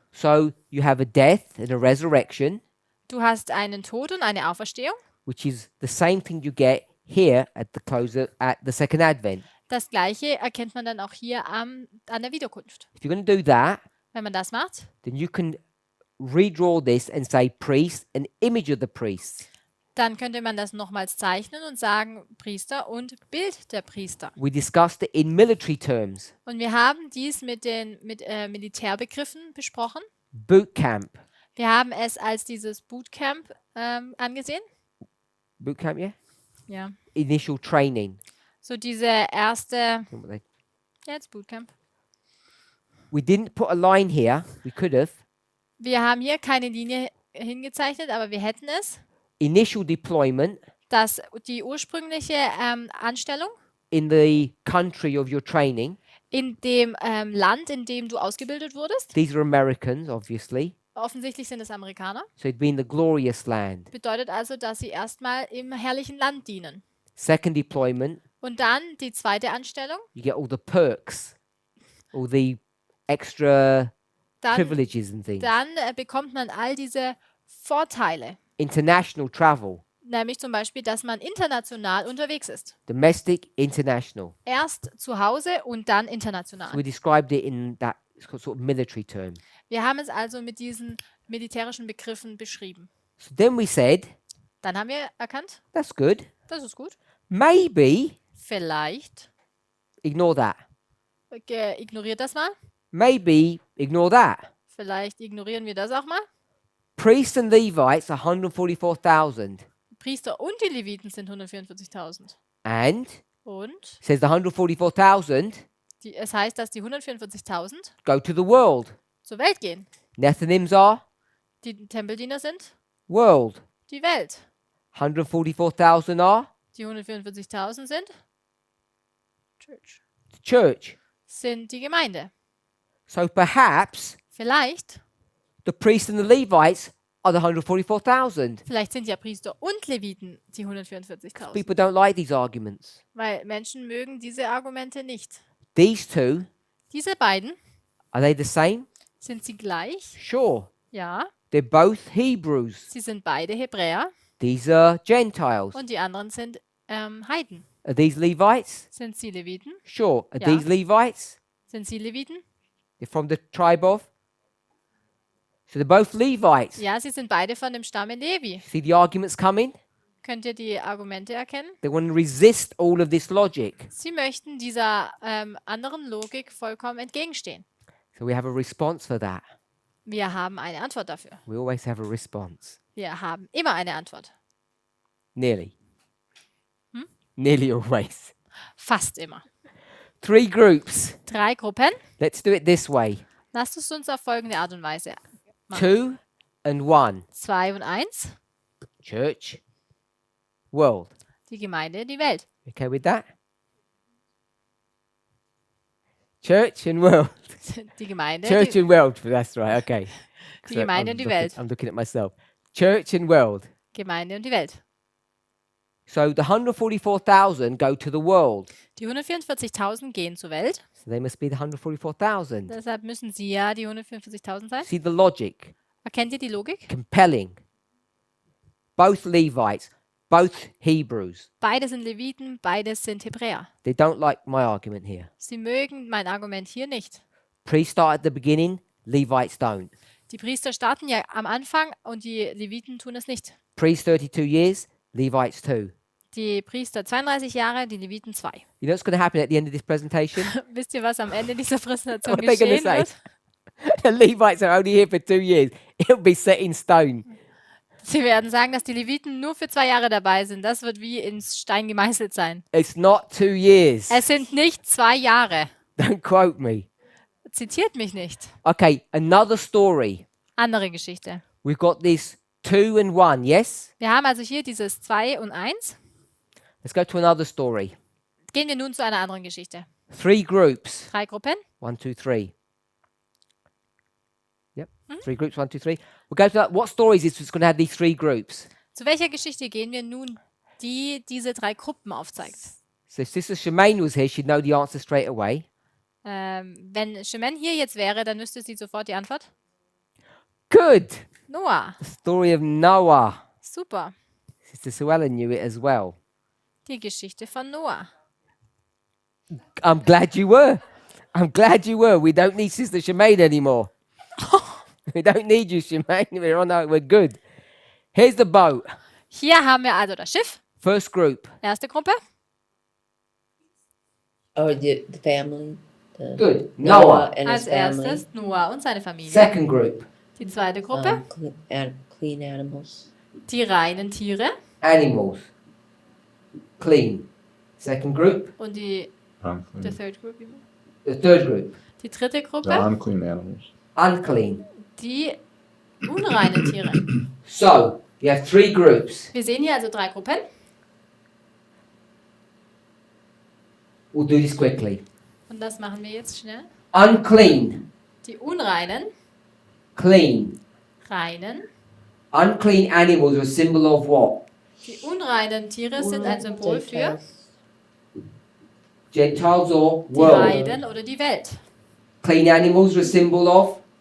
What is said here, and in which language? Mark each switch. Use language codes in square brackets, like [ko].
[en] So you have a death and a resurrection, [de] Du hast einen Tod und eine Auferstehung. [en] which is the same thing you get here at the second advent. [de] Das Gleiche erkennt man dann auch hier an der Wiederkunft. [en] If you're going to do that, [de] Wenn man das macht, [en] then you can redraw this and say priest, an image of the priests. [de] dann könnte man das nochmals zeichnen und sagen Priester und Bild der Priester. [en] We discussed it in military terms. [de] Und wir haben dies mit Militärbegriffen besprochen. [en] Boot camp. [de] Wir haben es als dieses Bootcamp angesehen. [en] Boot camp, yeah? [de] Ja. [en] Initial training. [de] So diese erste, jetzt Bootcamp. [en] We didn't put a line here. We could have. [de] Wir haben hier keine Linie hingezeichnet, aber wir hätten es. [en] Initial deployment [de] Die ursprüngliche Anstellung [en] in the country of your training. [de] in dem Land, in dem du ausgebildet wurdest. [en] These are Americans, obviously. [de] Offensichtlich sind es Amerikaner. [en] So it'd be in the glorious land. [de] Bedeutet also, dass sie erstmal im herrlichen Land dienen. [en] Second deployment, [de] Und dann die zweite Anstellung. [en] you get all the perks, all the extra [de] Dann, [en] privileges and things. [de] dann bekommt man all diese Vorteile. [en] International travel, [de] Nämlich zum Beispiel, dass man international unterwegs ist. [en] domestic, international. [de] Erst zu Hause und dann [en] So we [de] international. [en] described it in that sort of military term. [de] Wir haben es also mit diesen militärischen Begriffen beschrieben. [en] So then we said, [de] Dann haben wir erkannt, [en] that's good, [de] das ist gut. [en] Maybe, [de] Vielleicht, [en] ignore that. [de] ignoriert das mal. [en] Maybe, ignore that. [de] Vielleicht ignorieren wir das auch mal. [en] Priests and Levites, 144,000. [de] Priester und die Leviten sind 144.000. [en] And [de] Und [en] says the 144,000 [de] es heißt, dass die 144.000 [en] go to the world. [de] zur Welt gehen. [en] Nethinims are [de] Die Tempeldiener sind [en] world. [de] die Welt. [en] 144,000 are [de] Die 144.000 sind Church. [en] the church. [de] Sind die Gemeinde. [en] So perhaps [de] Vielleicht [en] the priests and the Levites are the 144,000. [de] sind ja Priester und Leviten die 144.000. [en] People don't like these arguments. [de] Weil Menschen mögen diese Argumente nicht. [en] These two, [de] Diese beiden, [en] are they the same? [de] sind sie gleich? [en] Sure. [de] Ja. [en] They're both Hebrews. [de] Sie sind beide Hebräer [en] These are Gentiles. [de] und die anderen sind Heiden. [en] Are these Levites? [de] Sind sie Leviten? [en] Sure. Are Yeah. these Levites? [de] Sind sie Leviten? [en] They're from the tribe of? So they're both Levites. [de] Ja, sie sind beide von dem Stamme Levi. [en] See the arguments coming? [de] Könnt ihr die Argumente erkennen? [en] They want to resist all of this logic. [de] Sie möchten dieser anderen Logik vollkommen entgegenstehen. [en] So we have a response for that. [de] Wir haben eine Antwort dafür. [en] We always have a response. [de] Wir haben immer eine Antwort. [en] Nearly. Nearly always. [de] Fast immer. [en] 3 groups. [de] 3 Gruppen. [en] Let's do it this way. [de] Lasst es uns auf folgende Art und Weise machen. [en] 2 and 1. [de] 2 und 1. [en] Church, world. [de] Die Gemeinde, die Welt. [en] Okay with that? Church and world. [de] Die Gemeinde, [en] Church and world. That's right. Okay. [de] die Gemeinde und die Welt. [en] I'm looking at myself. Church and world. [de] Gemeinde und die Welt. [en] So the 144,000 go to the world. [de] Die 144.000 gehen zur Welt. [en] So they must be the 144,000. [de] Deshalb müssen sie ja die 144.000 sein. [en] See the logic. [de] Erkennt ihr die Logik? [en] Compelling. Both Levites, both Hebrews. [de] Beide sind Leviten, beide sind Hebräer. [en] They don't like my argument here. [de] Sie mögen mein Argument hier nicht. [en] Priests start at the beginning, Levites don't. [de] Die Priester starten ja am Anfang und die Leviten tun es nicht. [en] Priests 32 years, Levites 2. [de] Die Priester 32 Jahre, die Leviten 2. [en] You know what's going to happen at the end of this presentation? [de] Wisst ihr, was am Ende dieser Präsentation [en] What are they gonna [de] geschehen [en] say? [de] wird? [en] The Levites are only here for 2 years. It'll be set in stone. [de] Sie werden sagen, dass die Leviten nur für 2 Jahre dabei sind. Das wird wie ins Stein gemeißelt sein. [en] It's not 2 years. [de] Es sind nicht 2 Jahre. [en] Don't quote me. [de] Zitiert mich nicht. [en] Okay, another story. [de] Andere Geschichte. [en] We've got this 2 and 1, yes? [de] Wir haben also hier dieses 2 und 1. [en] Let's go to another story. [de] Gehen wir nun zu einer anderen Geschichte. [en] 3 groups. [de] 3 Gruppen. [en] 1, 2, 3. Yep. 3 groups, 1, 2, 3. We'll go to that. What story is this that's going to have these 3 groups? [de] Zu welcher Geschichte gehen wir nun, die diese 3 Gruppen aufzeigt? [en] So if Sister Shemaine was here, she'd know the answer straight away. [de] Wenn Shemen hier jetzt wäre, dann wüsste sie sofort die Antwort. [en] Good. Noah. The story of Noah. [de] Super. [en] Sister Suella knew it as well. [de] Die Geschichte von Noah. [en] I'm glad you were. I'm glad you were. We don't need Sister Shemaine anymore. We don't need you, Shemaine. We're on our, we're good. Here's the boat. [de] Hier haben wir also das Schiff. [en] First group. [de] Erste Gruppe. [en] Or the family. The Good. Noah Noah. and his family. [de] erstes Noah und seine Familie. [en] Second group. [de] Die zweite Gruppe. [en] Clean animals. [de] Die reinen Tiere. [en] Animals. Clean. Second group. [de] Und die [en] Unclean. third group. The third group. [de] Die dritte [en] The [de] Gruppe. [en] unclean animals. Unclean. [de] Die unreinen Tiere. [en] So, you have 3 groups. [de] Wir sehen hier also 3 Gruppen. [en] We'll do this quickly. [de] Und das machen wir jetzt schnell. [en] Unclean. [de] Die unreinen, [en] Clean. [de] reinen. [en] Unclean animals are a symbol of what? [de] Die unreinen Tiere sind ein Symbol für [en] Gentiles or [de] die [en] world. [de] Heiden oder die Welt. [en] Clean animals are a symbol of